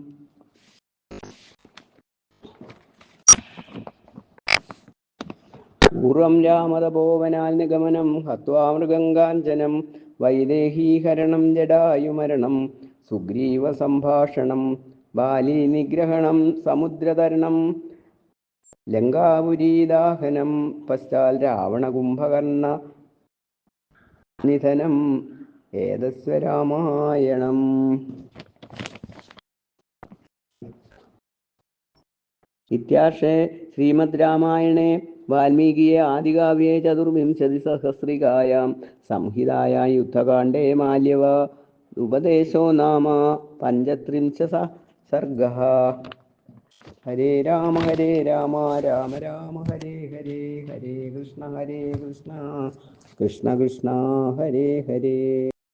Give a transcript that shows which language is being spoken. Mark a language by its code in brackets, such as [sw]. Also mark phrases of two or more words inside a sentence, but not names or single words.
[sa] पूर्वं रामतपोवनान्यगमनं हत्वा मृगङ्गाञ्जनं वैदेहीहरणं जटायुमरणं सुग्रीवसम्भाषणं बालीनिग्रहणं समुद्रतरणं लङ्कापुरीदाहनं पश्चात् रावणकुम्भकर्णनिधनम् एतस्य रामायणम् इत्यार्षे श्रीमद् रामायणे വാൽമീകിയെ ആദികാവ്യേ ചതുർവിംശതിസഹസ്രികായാം സംഹിതായാം യുദ്ധകാണ്ഡേ മാല്യവ ഉപദേശോ നാമ പഞ്ചത്രിംശ സർഗഃ. ഹരേ രാമ രാമ രാമ ഹരേ ഹരേ, ഹരേ കൃഷ്ണ കൃഷ്ണ കൃഷ്ണ കൃഷ്ണ ഹരേ ഹരേ.